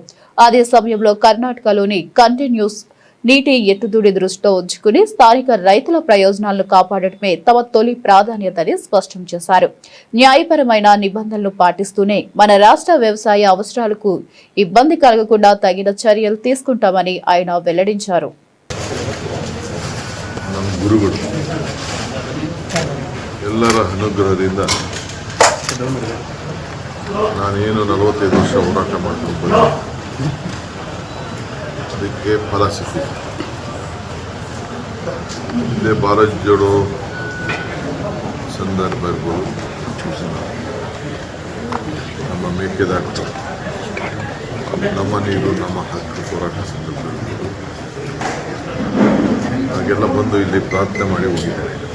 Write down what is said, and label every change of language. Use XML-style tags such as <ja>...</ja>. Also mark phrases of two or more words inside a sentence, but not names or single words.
<te>అదే సమయంలో కర్ణాటకలోని కంటిన్యూస్ నీటి ఎత్తుదుడి దృష్టిలో ఉంచుకుని స్థానిక రైతుల ప్రయోజనాలను కాపాడటమే తమ తొలి ప్రాధాన్యతని స్పష్టం చేశారు. న్యాయపరమైన నిబంధనలు పాటిస్తూనే మన రాష్ట్ర వ్యవసాయ అవసరాలకు ఇబ్బంది కలగకుండా తగిన చర్యలు తీసుకుంటామని ఆయన వెల్లడించారు.</te> <kn>ಎಲ್ಲರ ಅನುಗ್ರಹದಿಂದ ನಾನೇನು 45 ವರ್ಷ ಹೋರಾಟ ಮಾಡ್ಕೊಂಡು ಅದಕ್ಕೆ ಫಲ ಸಿಕ್ಕಿದೆ. ಹಿಂದೆ ಭಾರತ್ ಜೋಡೋ ಸಂದರ್ಭ ಇರ್ಬೋದು, ನಮ್ಮ ಮೇಕೆದಾಟು, ನಮ್ಮ ನೀರು ನಮ್ಮ ಹಕ್ಕು ಹೋರಾಟ ಸಂದರ್ಭ ಇರ್ಬೋದು, ಹಾಗೆಲ್ಲ ಬಂದು ಇಲ್ಲಿ ಪ್ರಾರ್ಥನೆ ಮಾಡಿ ಹೋಗಿದ್ದಾರೆ.</kn>